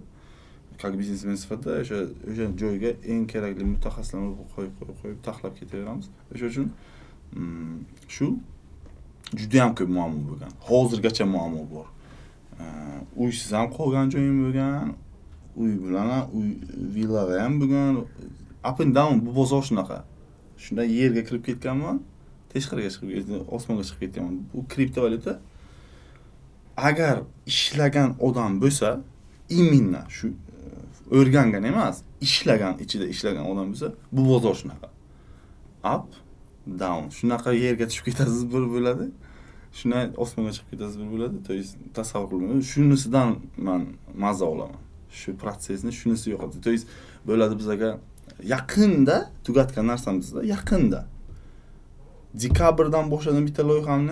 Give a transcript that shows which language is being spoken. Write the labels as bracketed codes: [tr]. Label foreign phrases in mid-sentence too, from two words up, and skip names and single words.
[uz] Как biznesmen sifatida o'sha joyga eng kerakli mutaxassislarni qo'yib taxlab ketaveramiz. O'sha uchun shu juda ham ko'p muammo bo'lgan. Hozirgacha muammo bor. Uysiz ham qolgan joyim bo'lgan. Uy bilan uy villada ham bo'lgan. [en] Up and down [uz] bu bozor shunaqa. Shunda yerga kirib ketganman, tashqariga chiqib, osmonga chiqib ketganman. Bu kriptovalyuta agar ishlagan odam bo'lsa, imенно shu o'rgangan emas, ichida ishlagan odam bo'lsa, bu bozor shunaqa. [en] Up, down. [uz] Shunaqa yerga tushib ketasiz bir bo'ladi. Shunday osmonga chiqib ketasiz bir bo'ladi. [ru] To есть [uz] tasavvur qilmayman. Shunisidan men mazza olaman. Shu protsessni shunisi yo'qotdi. [ru] To есть [uz] bo'ladi bizga yaqinda tugatgan narsamizda yaqinda. Dekabrdan boshladim bitta loyihamni.